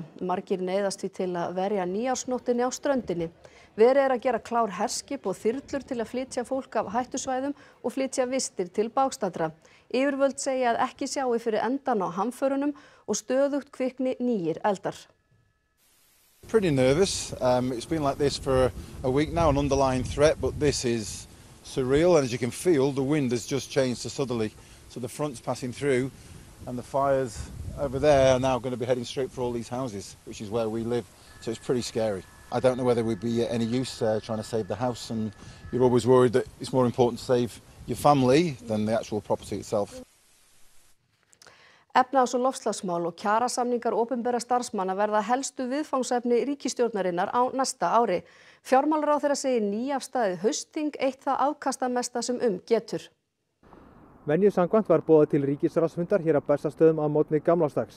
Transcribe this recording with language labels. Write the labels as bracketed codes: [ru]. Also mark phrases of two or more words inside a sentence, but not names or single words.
[is] Margir neyðast því til að verja nýársnóttinni á ströndinni. Verið er að gera klár herskip og þyrlur til að flytja fólk af hættusvæðum og flytja vistir til bágstaddra. Yfirvöld segja að ekki sjái fyrir endan á hamförunum og stöðugt kvikni nýir eldar. [en] Pretty nervous. It's been like this for a week now, an underlying threat, but this is surreal. And as you can feel, the wind has just changed to southerly. So the front's passing through and the fires over there are now going to be heading straight for all these houses, which is where we live. So it's pretty scary. I don't know whether we'd be any use trying to save the house, and you're always worried that it's more important to save your family than the actual property itself. [is] Efnahags- og loftslagsmál og kjarasamningar opinberra starfsmanna verða helstu viðfangsefni ríkisstjórnarinnar á næsta ári. Fjármálaráðherra segir nýafstaðið haustþing eitt það afkastamesta sem getur. Venju samkvæmt var boðað til ríkisráðsfundar hér á Bessastöðum að morgni gamlársdags.